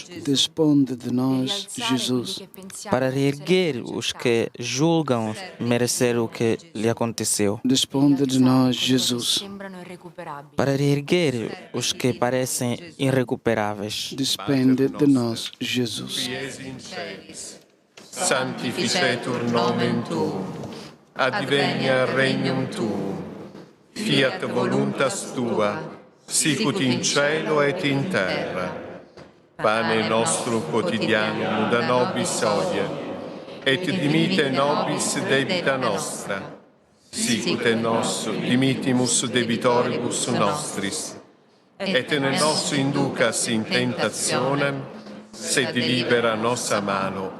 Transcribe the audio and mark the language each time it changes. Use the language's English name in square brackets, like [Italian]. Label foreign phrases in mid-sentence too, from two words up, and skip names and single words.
[Portuguese] Disponde de nós, Jesus. para reerguer os que julgam merecer o que lhe aconteceu, Disponde de nós, Jesus. para reerguer os que parecem irrecuperáveis. Despende de nós, Jesus. [Latin] Quies in celis, sanctificetur nomen tuum, advenia regnum tuum, fiat voluntas tua, sicut in cielo et in terra. Pane nostrum quotidianum da nobis hodie, et dimitte nobis debita nostra, sicut et nos dimittimus debitoribus nostris, et ne nos inducas in tentationem, sed libera nos a malo.